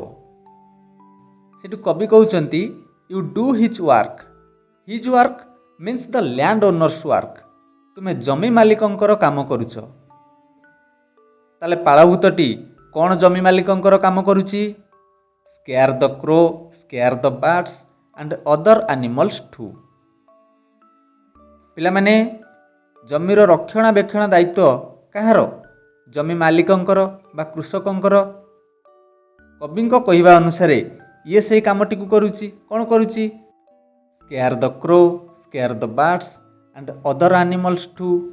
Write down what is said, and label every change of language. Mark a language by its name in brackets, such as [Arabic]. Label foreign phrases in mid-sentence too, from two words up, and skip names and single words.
[Odia] ସେଠୁ କବି କହୁଛନ୍ତି [English] you do his work. His work means the land owners work. [Odia] ତୁମେ ଜମି ମାଲିକଙ୍କର କାମ କରୁଛ। ତାହେଲେ ପାଳଭୂତଟି କ'ଣ ଜମି ମାଲିକଙ୍କର କାମ କରୁଛି? [English] scare the crow, scare the bats and other animals too. [Odia] ପିଲାମାନେ ଜମିର ରକ୍ଷଣାବେକ୍ଷଣ ଦାୟିତ୍ୱ କାହାର? ଜମି ମାଲିକଙ୍କର ବା କୃଷକଙ୍କର। କବିଙ୍କ କହିବା ଅନୁସାରେ ଇଏ ସେହି କାମଟିକୁ କରୁଛି। କ'ଣ କରୁଛି? [English] scare the crow, scare the birds and other animals too.